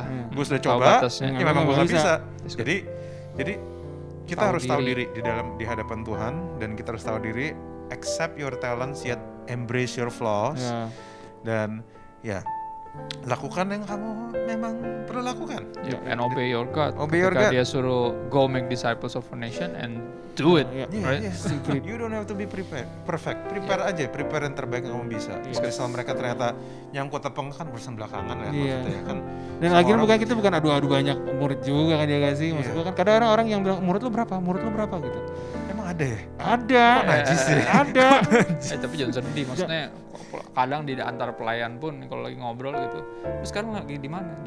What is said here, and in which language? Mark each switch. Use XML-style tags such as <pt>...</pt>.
<id>Gue sudah coba, ya memang gue nggak bisa. Jadi kita harus tahu diri di hadapan Tuhan, dan kita harus tahu diri,</id> <en>accept your talents yet embrace your flaws</en> <id>dan ya lakukan yang kamu memang perlu lakukan.</id> <en>And obey your God. Obey your</en> <id>Ketika</id> <en>God.</en> <id>dia suruh</id> <en>go make disciples of a nation and do it. Right? You don't have to be perfect.</en> <id>Prepare aja, prepare yang terbaik yang kamu bisa. Kalau mereka ternyata nyangkut apa enggak kan urusan belakangan ya maksudnya kan. Dan lagi bukan kita bukan adu-adu banyak murid juga kan ya gak sih? Maksud gue kan kadang orang yang bilang murid lu berapa gitu. Emang ada ya? Ada. Najis ya? Ada. Tapi jangan sedih, maksudnya kadang di antara pelayan pun kalau lagi ngobrol gitu, terus sekarang lagi di mana?</id>